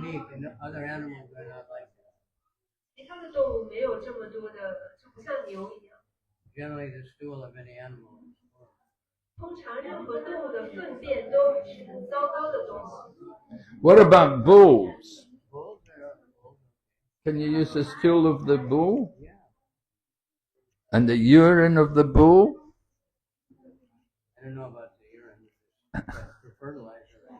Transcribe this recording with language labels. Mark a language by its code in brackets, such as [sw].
[en] unique, and other animals are not like that. [zh] 其他的动物没有这么多的，就不像牛一样。 [en] Generally, the stool of any animal is horrible. [zh] 通常任何动物的粪便都是很糟糕的东西。 [en] what about bulls? Bulls are Can you use the stool of the bull? yeah. And the urine of the bull? I don't know about the urine, but for fertilizer.